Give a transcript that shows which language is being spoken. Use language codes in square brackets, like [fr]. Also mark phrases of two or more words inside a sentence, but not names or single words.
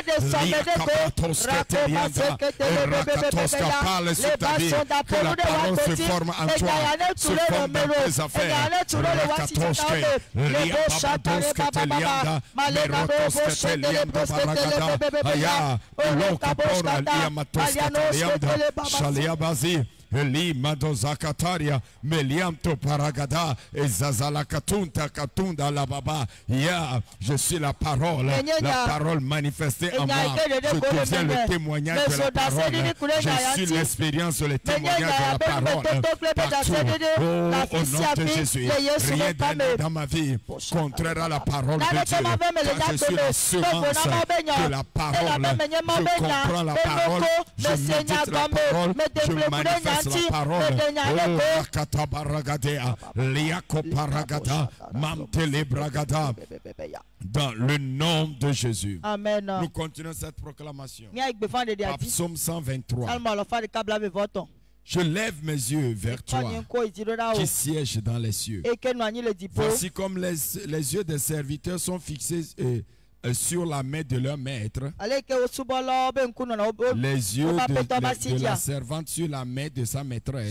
[fr] Parle sur ta vie, que la parole se forme en toi, se forme dans tes affaires. Eli madozakataria meliamto paragada et zazala katunta katunda la baba. Je suis la parole manifestée en moi. Je deviens le témoignage de la parole. Je suis l'expérience, le témoignage de la parole partout. Oh, au nom de Jésus, rien dans ma vie contraire à la parole de Dieu. Car je suis l'assurance de la parole. Je comprends la parole, je médite la parole, je manifeste la parole. Oh, katabaragada, liako paragada, mamtele bragada. Dans le nom de Jésus. Amen. Nous continuons cette proclamation. Psaume 123. Je lève mes yeux vers toi, qui sièges dans les cieux. Voici comme les yeux des serviteurs sont fixés sur la main de leur maître, les yeux de la servante sur la main de sa maîtresse.